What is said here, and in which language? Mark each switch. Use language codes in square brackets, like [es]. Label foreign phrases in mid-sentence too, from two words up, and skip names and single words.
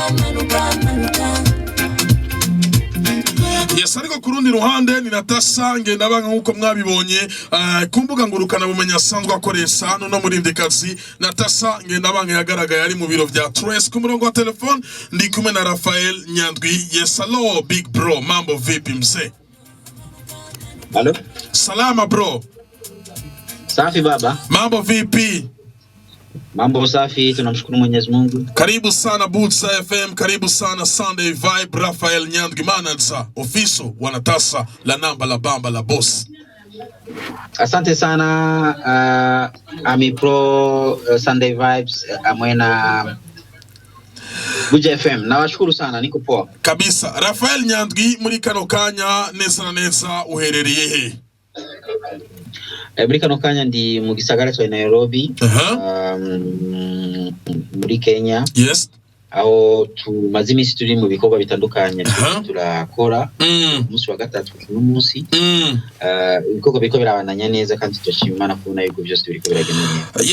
[rn] Yes, ariko kurundi ruhande ni Natasa Ngendabanga nkuko mwabibonye kumbuga ngurukana bumenya asanzwe akoresha no murindikazi. Natasa Ngendabanga yagaragaye ari mu biro vya Trace ku murongo wa telefone. Ndi kumwe na Raphael Nyandwi. [en] Yes, hello big bro, [sw] mambo vipi mzee? [en] Hello? [sw] Salama bro. Safi baba. Mambo vipi? Mambo safi, tunamshukuru Mwenyezi Mungu. Karibu sana Boots FM, karibu sana Sunday Vibe. Raphael Nyandwi [en] manager official [sw] wa Natasa la namba la bamba la boss. Asante sana Ami Pro Sunday Vibes amwena Buja FM. Nawashukuru sana, niko poa. Kabisa. [rn] Raphael Nyandwi muri kano kanya neza na neza uherereye he? Muri kano kanya ndi mu gisagara cya Nairobi, muri Kenya. [en] Yes. [rn] Aho tumaze iminsi turi mu bikorwa bitandukanye turakora umunsi wa gatatu n'umunsi ibikorwa biko birabandanya neza kandi turashimana kubona yuko byose biriko biragenda neza.